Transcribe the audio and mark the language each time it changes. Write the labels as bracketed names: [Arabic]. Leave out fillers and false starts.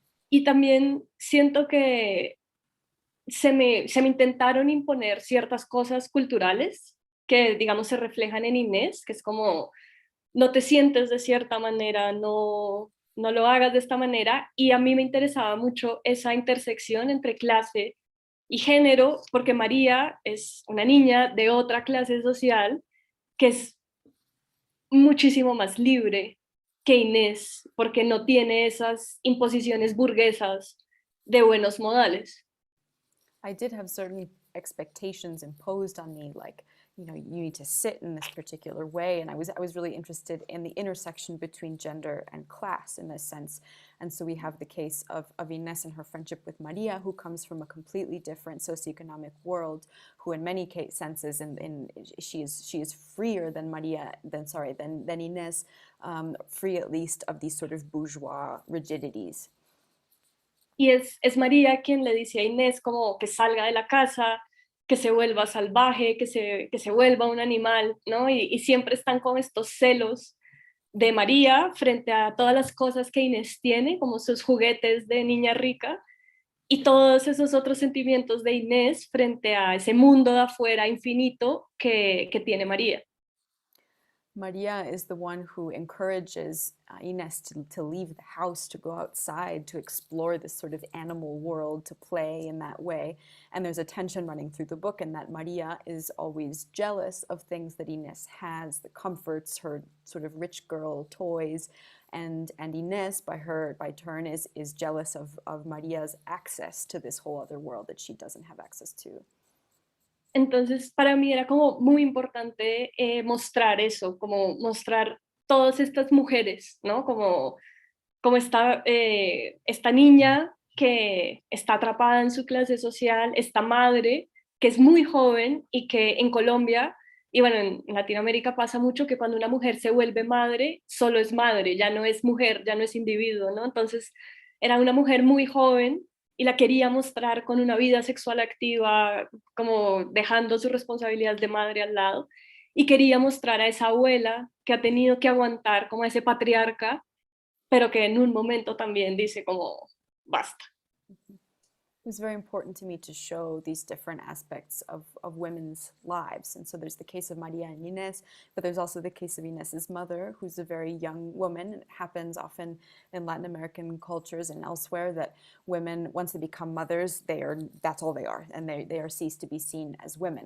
[Spanish] Y también siento que se me intentaron imponer ciertas cosas culturales que, digamos, se reflejan en Inés, que es como, no te sientes de cierta manera, no lo hagas de esta manera, y a mí me interesaba mucho esa intersección entre clase y género, porque María es una niña de otra clase social que es muchísimo más libre que Inés, porque no tiene esas imposiciones burguesas de buenos modales. [English] I did have certain expectations imposed on me, like you need to sit in this particular way. And I was really interested in the intersection between gender and class in this sense. And so we have the case of Inés and her friendship with Maria, who comes from a completely different socioeconomic world, who in many senses, she is freer than than Inés, free at least of these sort of bourgeois rigidities. [Spanish] Y es María quien le dice a Inés como que salga de la casa, que se vuelva salvaje, que se vuelva un animal, ¿no? Y siempre están con estos celos de María frente a todas las cosas que Inés tiene, como sus juguetes de niña rica, y todos esos otros sentimientos de Inés frente a ese mundo de afuera infinito que tiene María. [English] Maria is the one who encourages Inés to leave the house, to go outside, to explore this sort of animal world, to play in that way. And there's a tension running through the book in that Maria is always jealous of things that Inés has, the comforts, her sort of rich girl toys. And Inés, by turn, is jealous of Maria's access to this whole other world that she doesn't have access to. [Spanish] Entonces, para mí era como muy importante mostrar eso, como mostrar todas estas mujeres, ¿no? Como esta niña que está atrapada en su clase social, esta madre que es muy joven y que en Colombia, y bueno, en Latinoamérica pasa mucho que cuando una mujer se vuelve madre, solo es madre, ya no es mujer, ya no es individuo, ¿no? Entonces, era una mujer muy joven y la quería mostrar con una vida sexual activa, como dejando su responsabilidad de madre al lado, y quería mostrar a esa abuela que ha tenido que aguantar como a ese patriarca, pero que en un momento también dice como, basta. [English] It was very important to me to show these different aspects of women's lives. And so there's the case of Maria and Inés, but there's also the case of Inés's mother, who's a very young woman. It happens often in Latin American cultures and elsewhere that women, once they become mothers, that's all they are, and they are ceased to be seen as women.